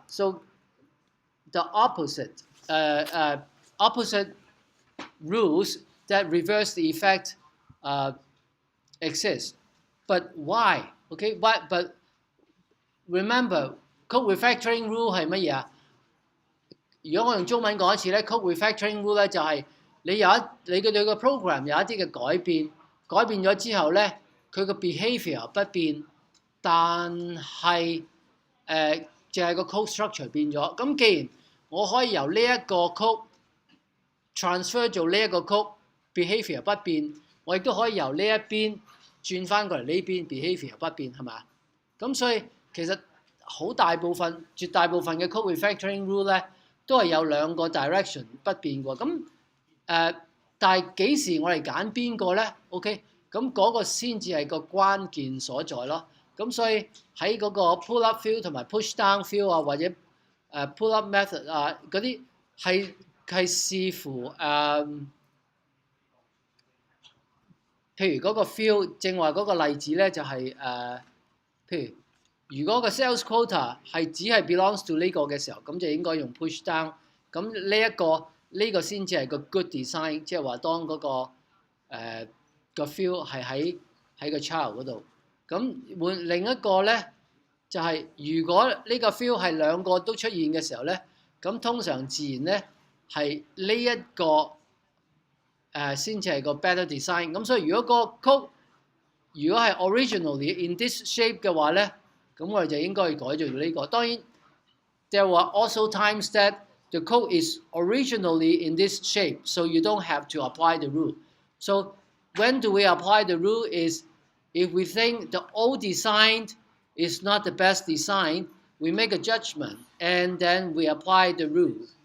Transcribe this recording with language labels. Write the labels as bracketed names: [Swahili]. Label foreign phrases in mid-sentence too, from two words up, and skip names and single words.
[English] So the opposite rules that reverse the effect exist. But why? Okay, but remember, code refactoring rule [Cantonese] 係乜嘢啊？如果我用中文講一次咧 ， [English] code refactoring rule [Cantonese] 咧就係你對個 program 有一啲嘅改變咗之後咧，佢個 behavior 不變，但係淨係個 [English] code structure [Cantonese] 變咗。咁既然我可以由呢一個 [English] code transfer [Cantonese] 做呢一個 [English] code behavior [Cantonese] 不變，我亦都可以由呢一邊轉翻過嚟呢邊 behavior 不變，係咪？咁所以其實絕大部分嘅 [English] code refactoring rule [Cantonese] 咧，都係有兩個 direction 不變喎。咁但係幾時我哋揀邊個咧 ？OK， 咁嗰個先至係個關鍵所在咯。咁所以喺嗰個 [English] pull up field [Cantonese] 同埋 [English] push down field [Cantonese] 啊，或者 [English] pull up method [Cantonese] 啊嗰啲係視乎譬如嗰個 field，正話嗰個例子咧就係、譬如如果個 [English] sales quota [Cantonese] 係只係 [English] belongs to [Cantonese] 呢個嘅時候，咁就應該用 [English] push down。 [Cantonese] 咁呢個先至係個 [English] good design， [Cantonese] 即係話當嗰、個 field 係喺個 child 嗰度。咁換另一個咧，就係、如果呢個 field 係兩個都出現嘅時候咧，咁通常自然咧係呢一個先至係個 [English] better design。 [Cantonese] 咁所以如果個 code 如果係 [English] originally in this shape [Cantonese] 嘅話咧，咁我哋就應該去改做呢個。 [English] 當然 there were also times that the code is originally in this shape, so you don't have to apply the rule. So when do we apply the rule is if we think the old design is not the best design, we make a judgment and then we apply the rule.